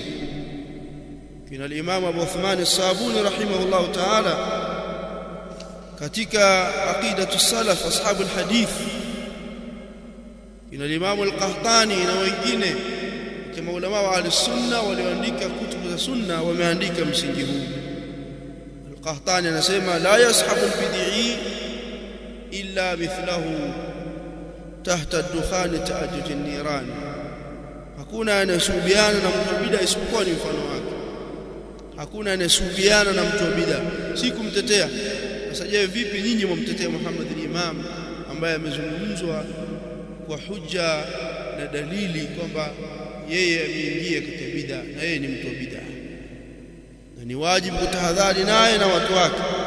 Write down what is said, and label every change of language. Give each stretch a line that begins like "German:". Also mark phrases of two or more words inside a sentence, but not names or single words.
Swahili: Kina al-Imam Abu Uthman as-Sabuni
Arabic: رحمه الله تعالى
Swahili: katika aqidatu salaf ashabu al-hadith, kina al-Imam al-Qahtani na wengine kama ulama wa
Arabic: أهل السنة
Swahili: walioandika kutubu za sunna wameandika msingi huu. Al-Qahtani anasema
Arabic: لا يصاحب البدعي إلا مثله تحت الدخان تأجج النيران,
Swahili: hakuna anasubiana na mtu bid'a isipokuwa ni mfano wake. Hakuna anasubiana na mtu bid'a, si kumtetea. Sasa je, vipi nyinyi mumtetea Muhammad al-Imam ambaye amezungumzwa kwa hujja na dalili kwamba yeye ameingia katika bid'a na yeye ni mtu wa bid'a, na ni wajibu kutahadhari naye na watu wake.